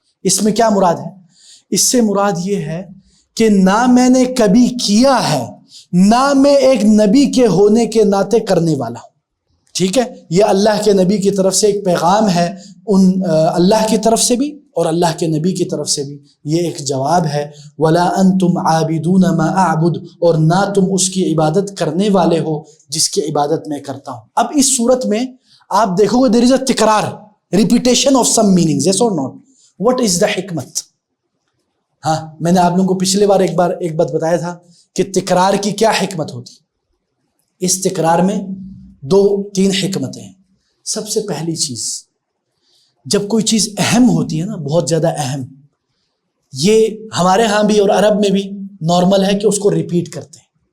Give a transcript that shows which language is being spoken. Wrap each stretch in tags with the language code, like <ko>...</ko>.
<ur>اس میں کیا مراد ہے؟ اس سے مراد یہ ہے کہ نہ میں نے کبھی کیا ہے, نہ میں ایک نبی کے ہونے کے ناطے کرنے والا ہوں. ٹھیک ہے. یہ اللہ کے نبی کی طرف سے ایک پیغام ہے, اللہ کی طرف سے بھی اور اللہ کے نبی کی طرف سے بھی. یہ ایک جواب ہے.</ur> <ar>وَلَا أَنْتُمْ عَابِدُونَ مَا أَعْبُدُ,</ar> <ur>اور نہ تم اس کی عبادت کرنے والے ہو جس کی عبادت میں کرتا ہوں. اب اس صورت میں آپ دیکھو گے</ur> <en>there is a</en> <ur>تکرار,</ur> <en>repetition of some meanings, yes or not. What is the</en> <ur>حکمت؟ ہاں, میں نے آپ لوگوں کو پچھلے بار ایک بات بتایا تھا کہ تکرار کی کیا حکمت ہوتی. اس تکرار میں 2-3 حکمتیں ہیں. سب سے پہلی چیز, جب کوئی چیز اہم ہوتی ہے نا, بہت زیادہ اہم, یہ ہمارے ہاں بھی اور عرب میں بھی نارمل ہے کہ اس کو ریپیٹ کرتے ہیں.</ur>